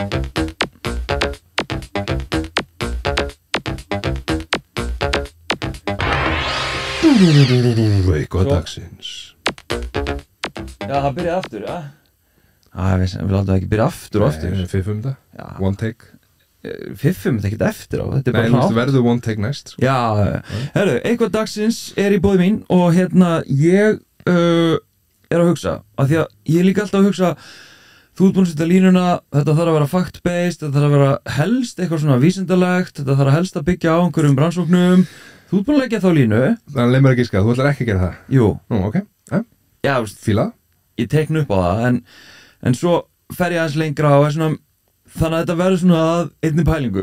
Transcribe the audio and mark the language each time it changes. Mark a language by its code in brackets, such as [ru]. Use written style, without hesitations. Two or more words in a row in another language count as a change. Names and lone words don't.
[is] Eitthvað Svo- dagsins. Já, það byrjaði aftur, já. Við látum það ekki byrja aftur og aftur. Fiffum þetta, Já. [en] one take. [is] Fiffum þetta ekkert eftir á, þetta er Nei, bara þú veist, svona verður [en] one take [is] næst, sko. Já, herru, eitthvað dagsins er í bóði mín og hérna ég er að hugsa, af því að ég er líka alltaf að hugsa, þú ert búin að setja línuna, þetta þarf að vera fact-based, þetta þarf að vera helst eitthvað svona vísindalegt, þetta þarf að helst að byggja á einhverjum rannsóknum, þú ert búin að leggja þá línu, Þannig að leið mér að giska, þú ætlar ekki að gera það. jú, Nú, ok, já, veist, fíla. ég tekna upp á það, en svo fer ég aðeins lengra og er svona, þannig að þetta verður svona að einni pælingu,